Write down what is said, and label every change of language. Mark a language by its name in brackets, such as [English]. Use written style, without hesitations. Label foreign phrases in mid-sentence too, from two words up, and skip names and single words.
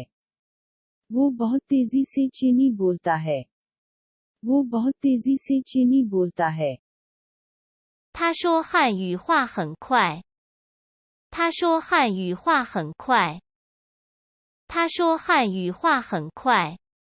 [Hindi] वो बहुत तेजी से चीनी बोलता है। वो बहुत तेजी से चीनी बोलता है। [Chinese] 他说汉语话很快。他说汉语话很快。他说汉语话很快。